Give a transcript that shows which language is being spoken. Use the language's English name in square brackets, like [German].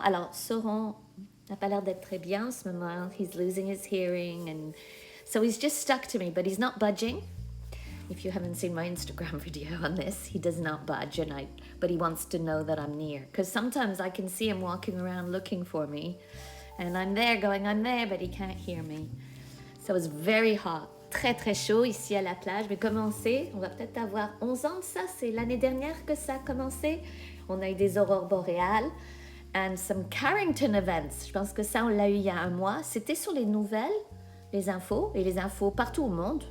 [French] Alors, Sauron n'a pas l'air d'être très bien en ce moment. [English] He's losing his hearing, and so he's just stuck to me, but he's not budging. If you haven't seen my Instagram video on this, he does not budge, but he wants to know that I'm near. Because sometimes I can see him walking around looking for me, and I'm there going, I'm there, but he can't hear me. So it's very hot, [French] très très chaud ici à la plage. Mais comme on sait, on va peut-être avoir 11 ans de ça, c'est l'année dernière que ça a commencé. On a eu des aurores boréales [English] and some Carrington events. [French] Je pense que ça, on l'a eu il y a un mois. C'était sur les nouvelles. Les infos partout au monde.